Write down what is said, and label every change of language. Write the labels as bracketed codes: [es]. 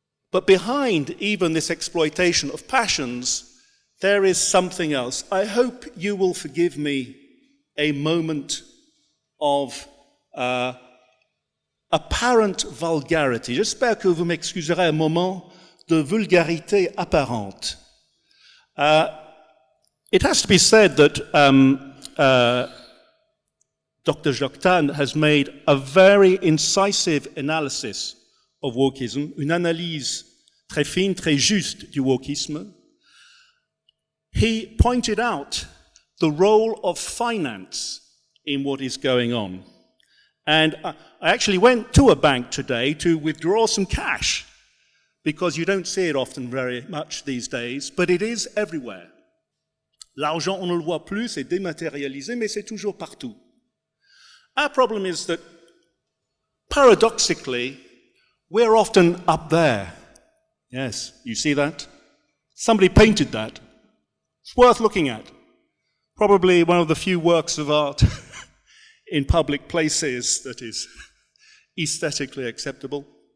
[en] But behind even this exploitation of passions, there is something else. I hope you will forgive me a moment of apparent vulgarity. [fr] J'espère que vous m'excuserez un moment de vulgarité apparente. [en] It has to be said that Dr. Joktan has made a very incisive analysis of wokism, [fr] une analyse très fine, très juste du wokisme. [en] He pointed out the role of finance in what is going on. And I actually went to a bank today to withdraw some cash, because you don't see it often very much these days, but it is everywhere. [fr] L'argent, on ne le voit plus, c'est dématérialisé, mais c'est toujours partout. [en] Our problem is that, paradoxically, we're often up there. Yes, you see that? Somebody painted that. It's worth looking at. Probably one of the few works of art in public places that is aesthetically acceptable.